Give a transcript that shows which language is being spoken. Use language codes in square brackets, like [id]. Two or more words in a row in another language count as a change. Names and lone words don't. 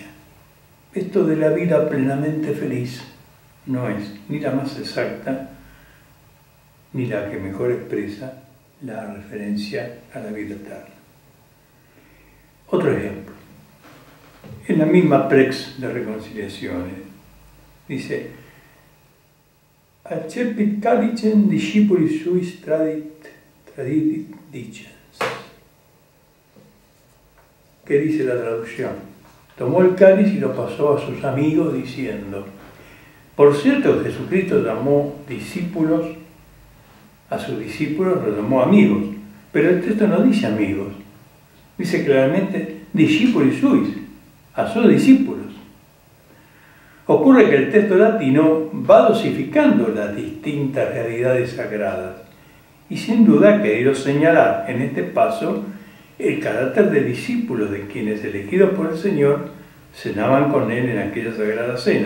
[es] Esto de la vida plenamente feliz no es ni la más exacta, ni la que mejor expresa la referencia a la vida eterna. Otro ejemplo. En la misma Prex de Reconciliaciones dice: [la] Accepit calicem discipulis suis tradidit dicens. [es] ¿Qué dice la traducción? Tomó el cáliz y lo pasó a sus amigos diciendo. Por cierto, Jesucristo llamó discípulos, a sus discípulos los llamó amigos, pero el texto no dice amigos, dice claramente [la] discipulis suis, [es] a sus discípulos. Ocurre que el texto latino va dosificando las distintas realidades sagradas y sin duda ha querido señalar en este paso el carácter de discípulos de quienes, elegidos por el Señor, cenaban con Él en aquella sagrada cena.